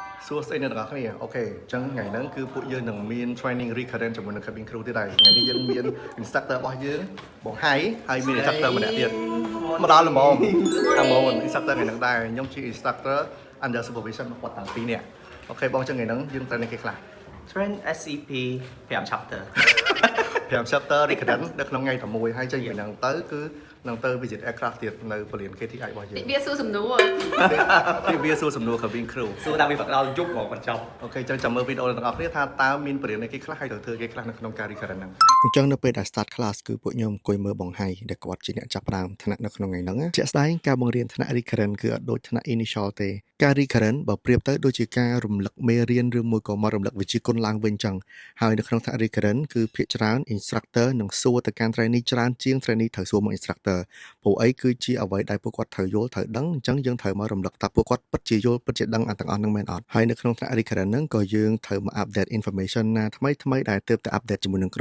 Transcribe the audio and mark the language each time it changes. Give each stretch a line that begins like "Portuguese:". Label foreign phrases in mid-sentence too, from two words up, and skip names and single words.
Khmer: source អីអ្នកទាំងអស់គ្នាអូខេអញ្ចឹងថ្ងៃហ្នឹងគឺពួកយើងនឹងមាន
English: training recurrent
Khmer: ជាមួយនឹង
English: cabin crew
Khmer: ទៀតហើយថ្ងៃនេះយើងមាន instructor របស់យើងបងហៃហើយមាន instructor ម្នាក់ទៀតមកដល់ល្មមតាមមក instructor ថ្ងៃហ្នឹងដែរខ្ញុំជា
English: instructor under supervision
Khmer: របស់គាត់តាំងពីរនាក់អូខេបងអញ្ចឹងថ្ងៃហ្នឹងយើងត្រូវនឹងគេខ្លះ
English: Train SCP 5 chapter 5 chapter recurrent
Khmer: នៅក្នុងថ្ងៃតែមួយហើយចេញពីហ្នឹងទៅគឺនឹងទៅ
English: visit aircraft
Khmer: ទៀតនៅពលាន KTI របស់យើង វាសួរសំណួរ ទីវាសួរសំណួរ
English: cabin crew
Khmer: សួរតាំងពីដល់យប់មកបញ្ចប់ អូខេចឹងចាំមើលវីដេអូទាំងអស់គ្នាថាតើមានបរិញ្ញាបត្រគេខ្លះហើយត្រូវធ្វើគេខ្លះនៅក្នុងការ recurrent ហ្នឹងអញ្ចឹងនៅពេលដែល
English: start class
Khmer: គឺពួកខ្ញុំអង្គុយមើលបងហៃដែលគាត់ជាអ្នកចាប់ផ្ដើមថ្នាក់នៅក្នុងថ្ងៃហ្នឹងជាក់ស្ដែងការបង្រៀនថ្នាក់ recurrent គឺអត់ដូចថ្នាក់ initial ទេការ recurrent បើប្រៀបទៅដូចជាការរំលឹកមេរៀនឬមួយក៏មករំលឹកវិជ្ជាគុណឡើងវិញចឹងហើយនៅក្នុងថ្នាក់ recurrent គឺ ភាគច្រើន instructor នឹងសួរទៅកាន់ trainee ច្រើនជាង trainee ត្រូវសួរមក instructor ព្រោះអីគឺជាអ្វីដែលពួកគាត់ត្រូវយល់ត្រូវដឹងអញ្ចឹងយើងត្រូវមករំលឹកថាពួកគាត់ពិតជាយល់ពិតជាដឹងទាំងអស់ហ្នឹងមែនអត់ហើយនៅក្នុងថ្នាក់ recurrent ហ្នឹងក៏យើងត្រូវមក
English: update information
Khmer: ណាថ្មីដែលទើបតែ update ជាមួយនឹងក្រុម